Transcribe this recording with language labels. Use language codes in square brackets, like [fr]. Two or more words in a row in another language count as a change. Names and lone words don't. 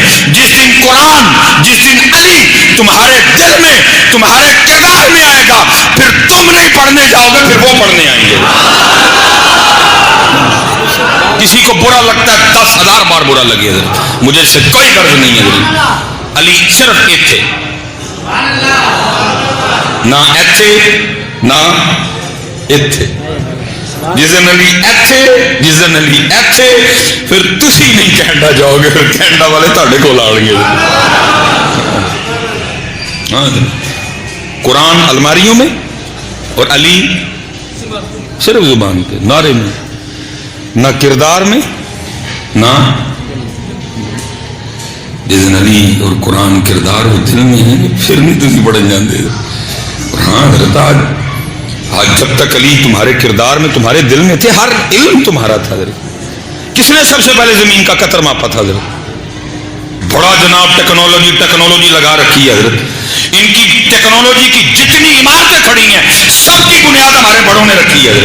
[ur] جس دن قرآن، جس دن علی تمہارے دل میں، تمہارے کردار میں آئے گا، پھر تم نہیں پڑھنے جاؤ گے، پھر وہ پڑھنے آئیں گے. کسی کو برا لگتا ہے 10,000 بار برا لگے، مجھے اس سے کوئی غرض نہیں ہے. [pa] علی صرف ایتھے، نہ ایتھے نہ ایتھے. جس دن علی ایتھے، جس دن علی ایتھے، پھر تسی نہیں کینیڈا جاؤ گے، پھر کینیڈا والے تہاڈے کول آن گے. [ur] قرآن الماریوں میں اور علی صرف زبان پہ، نعرے میں، نہ کردار میں، نہ. جس دن علی اور قرآن کردار اور دل میں ہے، [pa] پھر نہیں تسی پڑھن جاندے. [ur] ہاں حضرت آج جب تک علی تمہارے کردار میں، تمہارے دل میں تھے، ہر علم تمہارا تھا. حضرت کس نے سب سے پہلے زمین کا قطر ماپا تھا؟ حضرت بڑا جناب ٹیکنالوجی لگا رکھی ہے. حضرت ان کی ٹیکنالوجی کی جتنی عمارتیں کھڑی ہیں، سب کی بنیاد ہمارے بڑوں نے رکھی ہے.